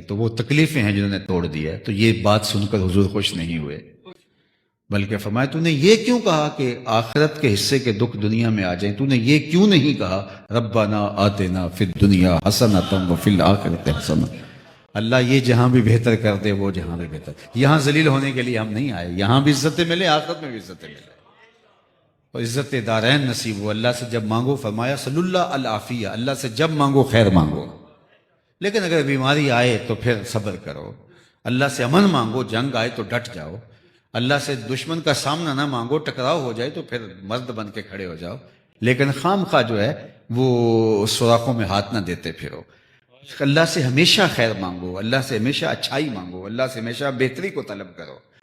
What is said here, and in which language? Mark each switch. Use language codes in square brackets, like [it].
[ur] تو وہ تکلیفیں ہیں جنہوں نے توڑ دیا ہے. تو یہ بات سن کر حضور خوش نہیں ہوئے، بلکہ فرمایا تو نے یہ کیوں کہا کہ آخرت کے حصے کے دکھ دنیا میں آ جائیں؟ تو نے یہ کیوں نہیں کہا [ar] ربنا آتنا فی الدنیا حسنۃ وفی الآخرۃ حسنۃ؟ [ur] اللہ یہ جہاں بھی بہتر کر دے، وہ جہاں بھی بہتر. یہاں ذلیل ہونے کے لیے ہم نہیں آئے، یہاں بھی عزتیں ملے، آخرت میں بھی عزتیں ملے، اور عزت دارین نصیب ہو. اللہ سے جب مانگو، فرمایا [ar] صلی اللہ العافیہ، [ur] اللہ سے جب مانگو خیر مانگو. لیکن اگر بیماری آئے تو پھر صبر کرو. اللہ سے امن مانگو، جنگ آئے تو ڈٹ جاؤ. اللہ سے دشمن کا سامنا نہ مانگو، ٹکراؤ ہو جائے تو پھر مرد بن کے کھڑے ہو جاؤ. لیکن خام خواہ جو ہے وہ سوراخوں میں ہاتھ نہ دیتے پھرو. اللہ سے ہمیشہ خیر مانگو، اللہ سے ہمیشہ اچھائی مانگو، اللہ سے ہمیشہ بہتری کو طلب کرو.